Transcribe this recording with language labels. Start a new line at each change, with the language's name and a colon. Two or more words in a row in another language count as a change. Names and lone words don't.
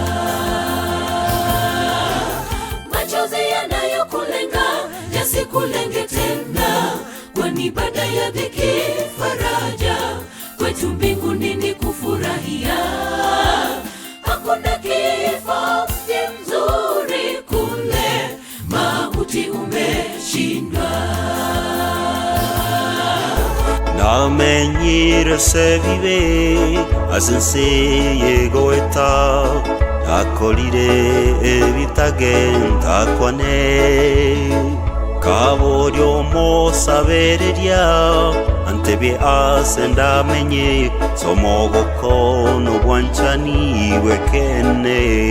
Swahili: Machozi yanayokulenga yasikulenge tena, kwani baada ya dhiki faraja kwetu mbinguni ni kufurahia. Hakuna kifo mzuri kule, mauti umeshindwa.
Gusii: Namenyire se vive asense goeta akolire ebitagenda kwane kaboryo mosabereria antebe asenda menye somogoko no bwanchani wekene